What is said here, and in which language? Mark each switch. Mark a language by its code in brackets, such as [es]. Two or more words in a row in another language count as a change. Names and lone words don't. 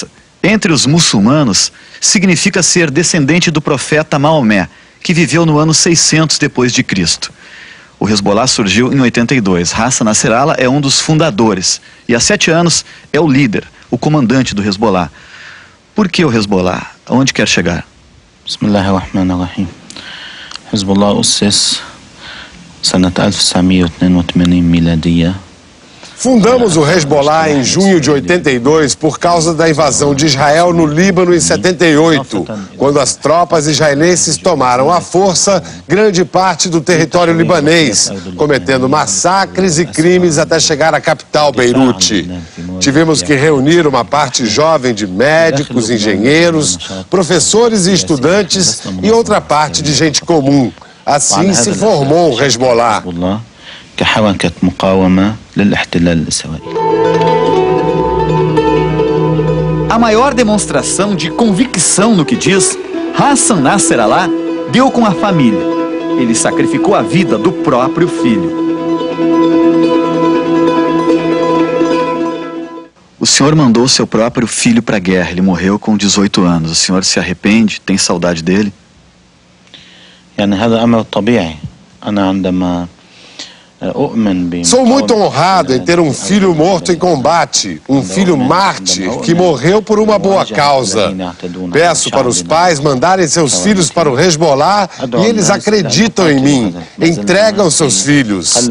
[pt] Entre os muçulmanos, significa ser descendente do profeta Maomé, que viveu no ano 600 depois de Cristo. O Hezbollah surgiu em 82. Hassan Nasrallah é um dos fundadores e há 7 anos é o líder, o comandante do Hezbollah. Por que o Hezbollah? Aonde quer chegar? [ar] Bismillahirrahmanirrahim. Hezbollah أسس سنة 1982 ميلادية. [pt] Fundamos o Hezbollah em junho de 82 por causa da invasão de Israel no Líbano em 78, quando as tropas israelenses tomaram à força grande parte do território libanês, cometendo massacres e crimes até chegar à capital Beirute. Tivemos que reunir uma parte jovem de médicos, engenheiros, professores e estudantes e outra parte de gente comum. Assim se formou o Hezbollah. [ar] كحركة مقاومة للاحتلال الإسرائيلي. [pt] A maior demonstração de convicção no que diz, Hassan Nasrallah deu com a família. Ele sacrificou a vida do próprio filho. O senhor mandou seu próprio filho para a guerra. Ele morreu com 18 anos. O senhor se arrepende? Tem saudade dele? [ar] يعني هذا أمر طبيعي. أنا عندما [pt] Sou muito honrado em ter um filho morto em combate, um filho mártir que morreu por uma boa causa. Peço para os pais mandarem seus filhos para o Hezbollah e eles acreditam em mim, entregam seus filhos.